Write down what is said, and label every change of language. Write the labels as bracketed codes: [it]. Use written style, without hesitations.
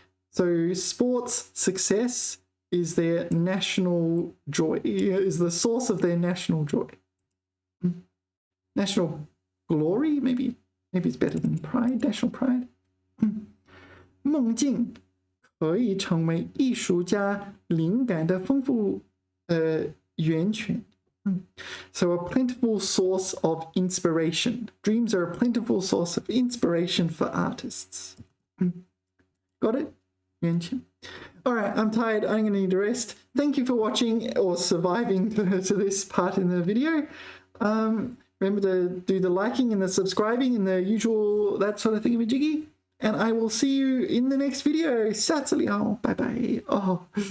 [en] So sports success is their national joy, is the source of their national joy. National glory, maybe it's better than pride, national pride. [zh] 梦境可以成为艺术家灵感的丰富源泉. [en] So a plentiful source of inspiration. Dreams are a plentiful source of inspiration for artists. Got it? 源泉.All right, I'm tired. I'm going to need to rest. Thank you for watching or surviving to this part in the video. Remember to do the liking and the subscribing and the usual, that sort of thingamajiggy. And I will see you in the next video. Satsaliao. Bye-bye. Oh.